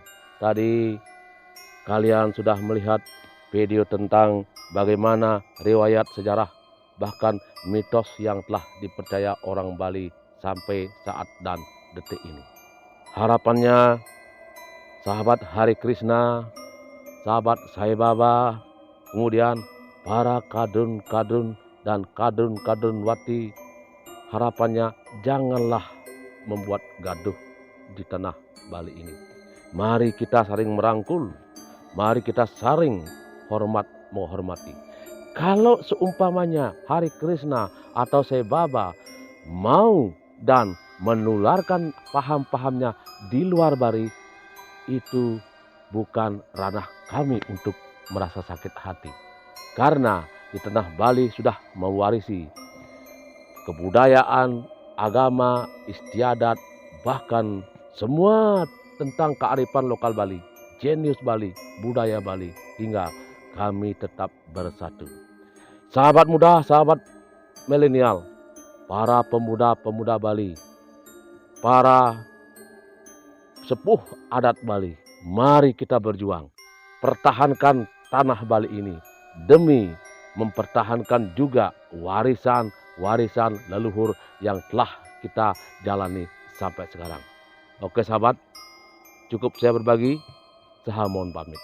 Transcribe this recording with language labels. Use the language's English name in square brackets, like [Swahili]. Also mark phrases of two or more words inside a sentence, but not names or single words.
[Indonesian] Tadi kalian sudah melihat video tentang bagaimana riwayat sejarah bahkan mitos yang telah dipercaya orang Bali sampai saat dan detik ini. Harapannya sahabat Hari Krishna, sahabat Sai Baba, kemudian para kadun-kadun dan kadun-kadun wati, harapannya janganlah membuat gaduh di tanah Bali ini. Mari kita saling merangkul, mari kita saling menghormati. Kalau seumpamanya Hari Krishna atau Sai Baba mau dan menularkan paham-pahamnya di luar Bali, itu bukan ranah kami untuk merasa sakit hati. Karena di tanah Bali sudah mewarisi kebudayaan, agama, istiadat, bahkan semua tentang kearifan lokal Bali, jenius Bali, budaya Bali, hingga kami tetap bersatu. Sahabat muda, sahabat milenial, para pemuda-pemuda Bali, para sepuh adat Bali, mari kita berjuang, pertahankan tanah Bali ini demi mempertahankan juga warisan leluhur yang telah kita jalani sampai sekarang. Oke sahabat, cukup saya berbagi, saya mohon pamit.